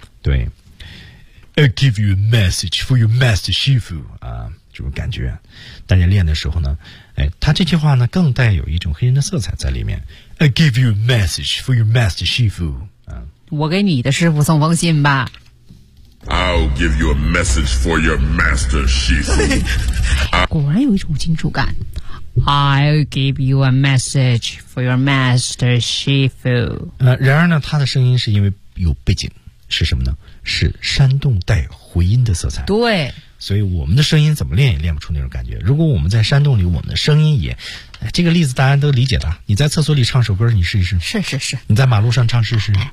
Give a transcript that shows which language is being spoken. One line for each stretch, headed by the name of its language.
Chinese: 对。
English: I give you a message for your master Shifu, 啊，这种感觉。
Chinese: 大家练的时候呢，哎，他这句话呢更带有一种黑人的色彩在里面。
English: I give you a message for your master Shifu, 啊。
Chinese: 我给你的师傅送封信吧。
English: I'll give you a message for your master, Shifu.
Chinese: 果然有一种金属感。
English: I'll give you a message for your master, Shifu.
Chinese: 然而呢，他的声音是因为有背景，是什么呢？是山洞带回音的色彩。对。所以我们的声音怎么练也练不出那种感觉。如果我们在山洞里，我们的声音也……这个例子大家都理解的。你在厕所里唱首歌，你试一试。是是是。你在马路上唱试试。